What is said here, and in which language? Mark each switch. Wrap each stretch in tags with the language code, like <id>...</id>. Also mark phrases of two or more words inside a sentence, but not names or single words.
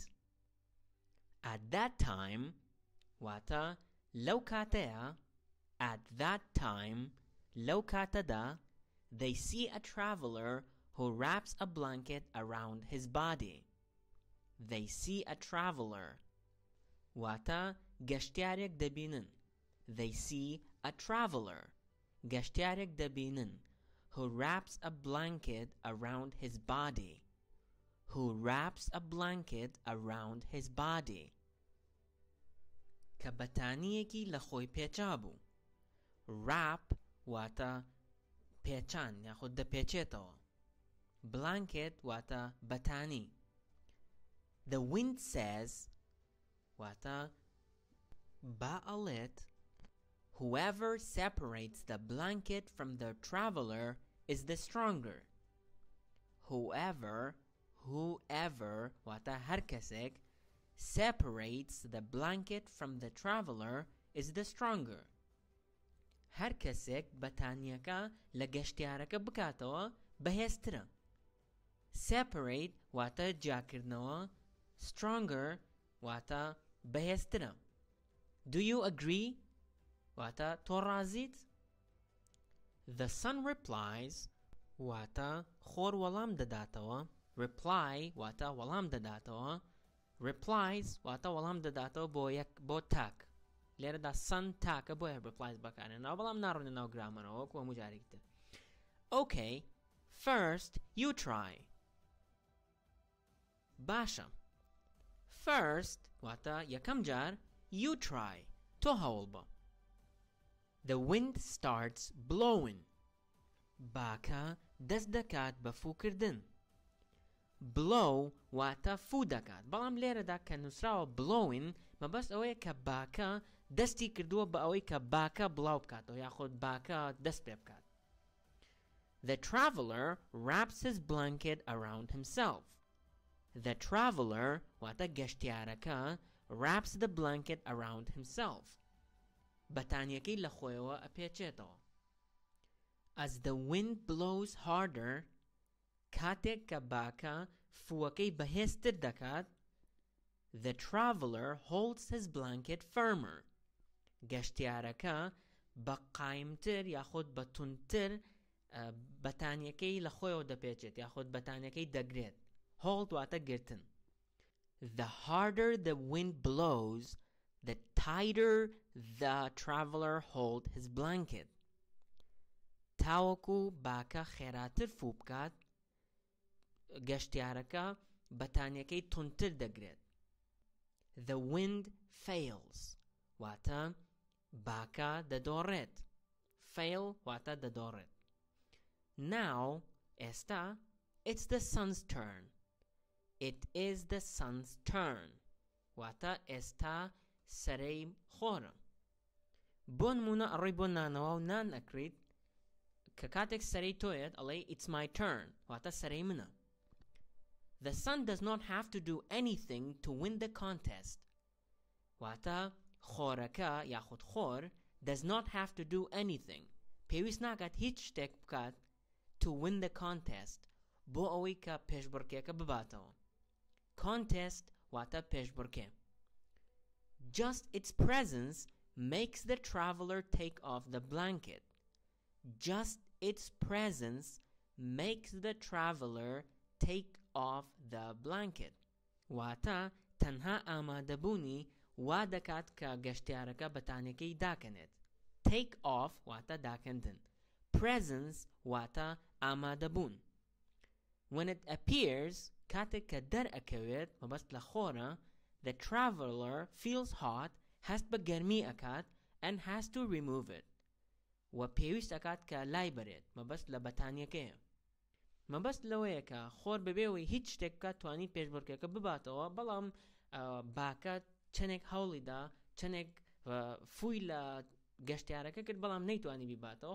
<en>At that time,</en> <ckb>واتە لو كاتيا,</ckb> <en>at that time,</en> <ckb>لو كاتدا,</ckb> <en>they see a traveler who wraps a blanket around his body. They see a traveler.</en> <ckb>واتە گشتیارێک دەبینن.</ckb> <en>They see a traveler.</en> <ckb>گشتیارێک دەبینن</ckb> <en>who wraps a blanket around his body. Who wraps a blanket around his body.</en> <ckb>کە بەتانیەکی لە خۆی پێچا بوو. Wrap واتە پێچان یاخود دەپێچێتەوە. Blanket واتە بەتانی.</ckb> <en>The wind says</en> <ckb>واتە با ئەڵێت</ckb> <en>"Whoever separates the blanket from the traveler is the stronger." Whoever</en> <ckb>واتە هەر کەسێک</ckb> <en>separates the blanket from the traveler is the stronger.</en> <ckb>هەر کەسێک بەتانیەکە لە گەشتیارەکە بکاتەوە بەهێزترە. Separate واتە جیاکردنەوە، stronger واتە بەهێزترە.</ckb> <en>Do you agree؟</en> <ckb>واتە تۆ ڕازیت؟</ckb> <en>The sun replies</en> <ckb>واتە خۆر وەڵام دەداتەوە. Reply واتە وەڵام دەداتەوە. Replies واتە وەڵام دەداتەوە بۆ تاک. لێرەدا sun تاکە بۆیە replies بەکارێنەوە بەڵام ناڕۆنە ناو گرامەرەوە وەکو هەموو جارێکی تر.</ckb> <en>Okay, first you try.</en> <ckb>باشە. First واتە یەکەم جار</ckb> <en>you try.</en> <ckb>تۆ هەوڵ بە.</ckb> <en>The wind starts blowing.</en> <ckb>باکە دەست دەکات بە فوکردن. blow واتە فو دەکات بەڵام لێرەدا کە نووسراوە blowing مەبەست ئەوەیە کە باکە دەستی کردووە بە ئەوەی کە باکە بڵاو بکاتەوە یاخود باکە دەست پێ بکات.</ckb> <en>The traveler wraps his blanket around himself. The traveler</en> <ckb>واتە گەشتیارەکە</ckb> <en>wraps the blanket around himself.</en> <ckb>بەتانیەکەی لە خۆیەوە ئەپێچێتەوە.</ckb> <en>As the wind blows harder,</en> <ckb>کاتێک کە باکە فووەکەی بەهێزتر دەکات,</ckb> <en>the traveler holds his blanket firmer.</en> <ckb>گەشتیارەکە بە قایمتر یاخود بە توندتر بەتانیەکەی لە خۆیەوە دەپێچێت یاخود بەتانیەکەی دەگرێت. Hold واتە گرتن.</ckb> <en>The harder the wind blows, the tighter the traveler holds his blanket.</en> <ckb>تاوەکو باکە خێراتر فوو بکات, گەشتیارەکە بەتانیەکەی توندتر دەگرێت.</ckb> <en>The wind fails</en> <ckb>واتە باکە دەدۆڕێت. Fail واتە دەدۆڕێت. Now, ئێستا,</ckb> <en>it's the sun's turn. It is the sun's turn.</en> <ckb>واتە ئێستا سەرەی خۆرە. بۆ نمونە ئەڕۆی بۆ نانەوە و نان ئەکریت کە کاتێک سەرەی تۆیەت ئەڵێ</ckb> <en>it's my turn</en> <ckb>واتە سەرەی منە.</ckb> <en>The sun does not have to do anything to win the contest.</en> <ckb>واتە خۆرەکە یاخود خۆر</ckb> <en>does not have to do anything.</en> <ckb>پێویست ناکات هیچ شتێک بکات</ckb> <en>to win the contest</en> <ckb>بۆ ئەوەی کە پێشبڕکێکە بباتەوە. Contest واتە پێشبڕکێ.</ckb> <en>Just its presence makes the traveler take off the blanket. Just its presence makes the traveler take off the blanket.</en> <ckb>واتە تەنها ئامادەبوونی وا دەکات کە گەشتیارەکە بەتانیەکەی داکەنێت.</ckb> <en>Take off</en> <ckb>واتە داکەندن. Presence واتە ئامادەبوون.</ckb> <en>When it appears,</en> <ckb>کاتێک کە دەرئەکەوێت مەبەست لە خۆرە,</ckb> <en>the traveler feels hot,</en> <ckb>هەست بە گەرمی ئەکات,</ckb> <en>and has to remove it.</en> <ckb>و پێویست ئەکات کە لای بەرێت مەبەست لە بەتانیەکەیە. مەبەست لەوەیە کە خۆر بەبێەوەی هیچ شتێک بکات توانیت پێشبڕکێکە بباتەوە, بەڵام باکە چەندێک هەوڵیدا چەندێک فووی لە گەشتیارەکە کرد بەڵام نەیتوانی بیباتەوە.</ckb>